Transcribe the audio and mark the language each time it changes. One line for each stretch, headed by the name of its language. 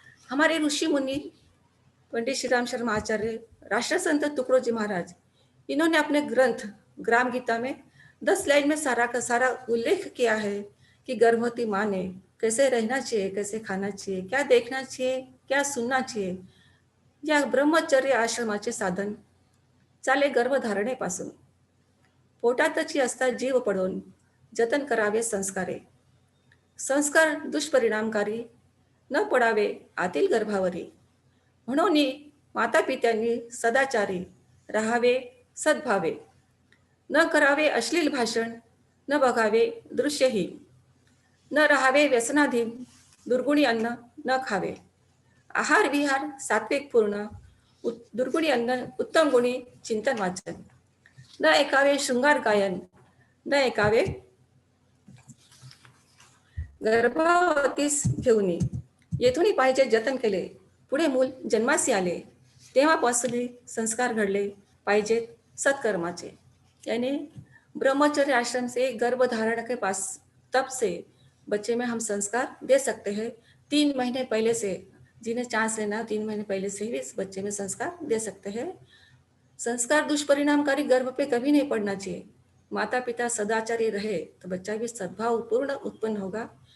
Hindi: हमारे ऋषि मुनि पंडित श्री राम शर्मा आचार्य, राष्ट्रसंत तुकडोजी महाराज, इन्होंने अपने ग्रंथ ग्राम गीता में 10 लाइन में सारा का सारा उल्लेख किया है कि गर्भवती माँ ने कैसे रहना चाहिए, कैसे खाना चाहिए, क्या देखना चाहिए, क्या सुनना चाहिए।
Marathi: या ब्रह्मचर्य आश्रमाचे साधन चाले गर्भधारणेपासून पोटातची असता जीव पडून जतन करावे संस्कारे। संस्कार दुष्परिणामकारी न पडावे आतील गर्भावरी। म्हणून माता पित्यांनी सदाचारी राहावे, सद्भावे, न करावे अश्लील भाषण, न बघावे दृश्यहीन, न राहावे व्यसनाधीन, दुर्गुणी अन्न न खावे, आहार विहार सात्विक पूर्ण, दुर्गुणी अन्न उत्तम गुणी चिंतन वाचन। न ऐकावे शृंगार गायन, न ऐकावे गर्भावतीस घेऊन येथूनही पाहिजे जतन केले. पुढे मूल जन्मासी आले तेव्हापासून संस्कार घडले पाहिजेत सत्कर्माचे.
Hindi: यानी ब्रह्मचर्य आश्रम से गर्भ धारण के पास तब से बच्चे में हम संस्कार दे सकते हैं. 3 महीने पहले से जिन्हें चांस लेना 3 महीने पहले से ही इस बच्चे में संस्कार दे सकते हैं. संस्कार दुष्परिणामकारी गर्भ पे कभी नहीं पड़ना चाहिए. माता पिता सदाचारी रहे तो बच्चा भी सद्भाव पूर्ण उत्पन्न होगा.